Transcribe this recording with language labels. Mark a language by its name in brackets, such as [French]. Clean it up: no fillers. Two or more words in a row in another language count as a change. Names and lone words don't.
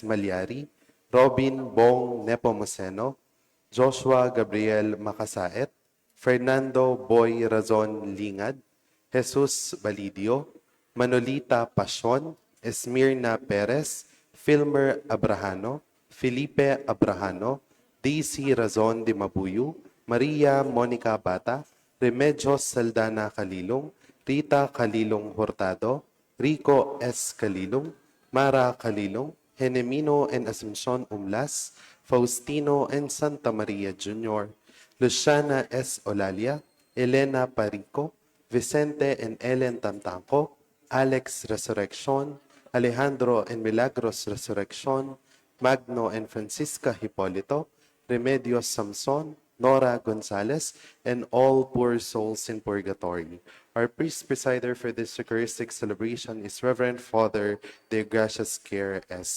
[English] Malyari, Robin Bong Nepomuceno, Joshua Gabriel Makasaet, Fernando Boy Razon Lingad, Jesus Balidio, Manolita Pasion, Esmirna Perez, Filmer Abrahano, Felipe Abrahano, Daisy Razon de Mabuyu, Maria Monica Bata, Remedios Saldana Calilong, Rita Calilong Hurtado, Rico S. Calilong, Mara Calilong, Genemino and Asuncion Umlas, Faustino and Santa Maria Jr., Luciana S. Olalia, Elena Parico, Vicente and Ellen Tamtanco, Alex Resurrection, Alejandro and Milagros Resurrection, Magno and Francisca Hipolito, Remedios Samson, Nora Gonzalez, and all poor souls in purgatory. Our priest presider for this Eucharistic celebration is Reverend Father Deogracias Kerr S.